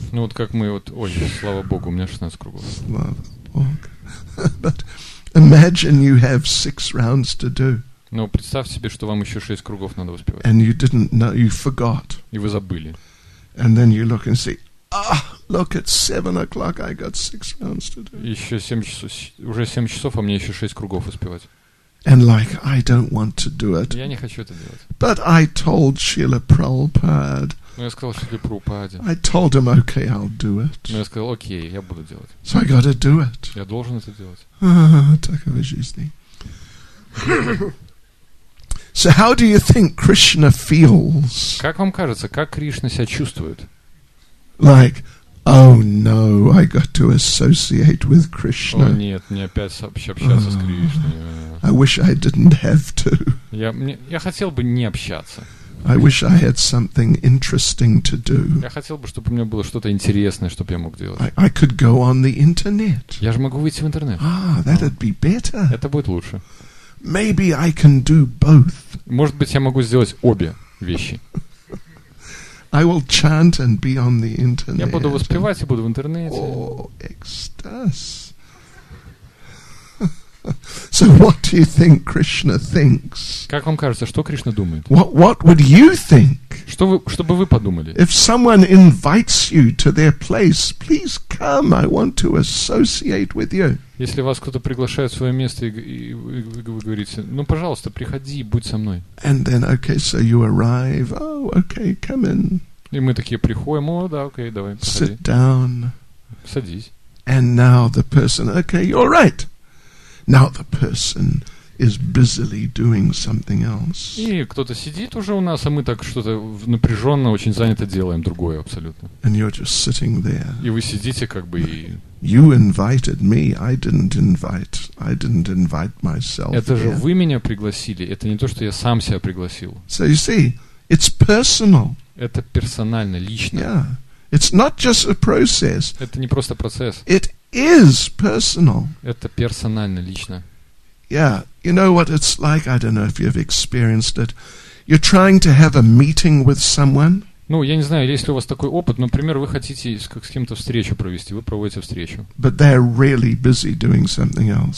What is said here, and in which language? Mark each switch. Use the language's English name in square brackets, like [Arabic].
[Russian] Ну вот как мы слава Богу, у меня 16 кругов. Слава Богу. [English] But imagine you have 6 rounds to do. [Russian] Но представь себе, что вам еще 6 кругов надо воспевать. [English] And you didn't know, you forgot. [Russian] И вы забыли. [English] And then you look and see, look, it's 7 o'clock, I got 6 rounds to do. [Russian] Еще 7 часов, уже 7 часов, а мне еще 6 кругов воспевать. [English] And I don't want to do it. [Russian] Я не хочу это делать. [English] But I told Srila Prabhupada. [Russian] Но я сказал Шриле Прабхупаде. [English] I told him, okay, I'll do it. [Russian] Но я сказал, окей, я буду делать. [English] So I got to do it. [Russian] Я должен это делать. Такова жизнь. [English] So how do you think Krishna feels? [Russian] Как вам кажется, как Кришна себя чувствует? [English] Like, oh no, I got to associate with Krishna. [Russian] О нет, мне опять общаться с Кришной. [English] I wish I didn't have to. [Russian] Я хотел бы не общаться. [English] I wish I had something interesting to do. [Russian] Я хотел бы, чтобы у меня было что-то интересное, чтобы я мог делать. [English] I could go on the internet. [Russian] Я же могу выйти в интернет. [English] That'd be better. [Russian] Это будет лучше. [English] Maybe I can do both. [Russian] Может быть, я могу сделать обе вещи. [English] I will chant and be on the internet. [Russian] Я буду воспевать и буду в интернете. Oh, экстаз. [English] So what do you think Krishna thinks? [Russian] Как вам кажется, что Кришна думает? [English] What would you think? [Russian] Что бы вы подумали? [English] If someone invites you to their place, please come. I want to associate with you. [Russian] Если вас кто-то приглашает в свое место и вы говорите, ну, пожалуйста, приходи, будь со мной. [English] And then, okay, so you arrive. Oh, okay, come in. [Russian] И мы такие приходим, да, окей, давай, приходи. [English] Sit down. [Russian] Садись. [English] And now the person, okay, you're right. Now the person is busily doing something else. [Russian] И кто-то сидит уже у нас, а мы так что-то напряженно, очень занято делаем другое абсолютно. [English] And you're just sitting there. [Russian] И вы сидите как бы и... [English] You invited me. I didn't invite myself. [Russian] Это же вы меня пригласили. Это не то, что я сам себя пригласил. [English] So you see, it's personal. [Russian] Это персонально, лично. [English] Yeah. It's not just a process. [Russian] Это не просто процесс. [English] It is personal. [Russian] Это персонально, лично. [English] Yeah. You know what it's like? I don't know if you've experienced it. You're trying to have a meeting with someone. [Russian] Ну, я не знаю, есть ли у вас такой опыт, например, вы хотите с кем-то встречу провести, вы проводите встречу. [English] But they're really busy doing something else.